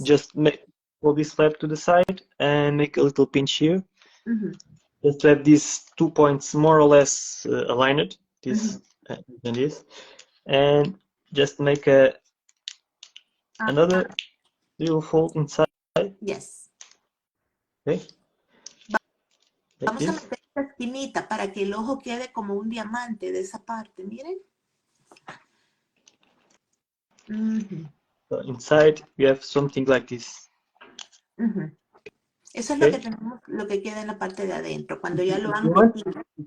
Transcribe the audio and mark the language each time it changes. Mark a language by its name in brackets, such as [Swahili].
[English] just pull this flap to the side and make a little pinch here. Just to have these 2 points more or less aligned, this and this, and just make another little fold inside. Yes. Okay. [Spanish] Vamos a meter esta esquinita para que el ojo quede como un diamante de esa parte, miren. [English] So inside we have something like this. [Spanish] Eso es lo que tenemos, lo que queda en la parte de adentro, cuando ya lo han metido.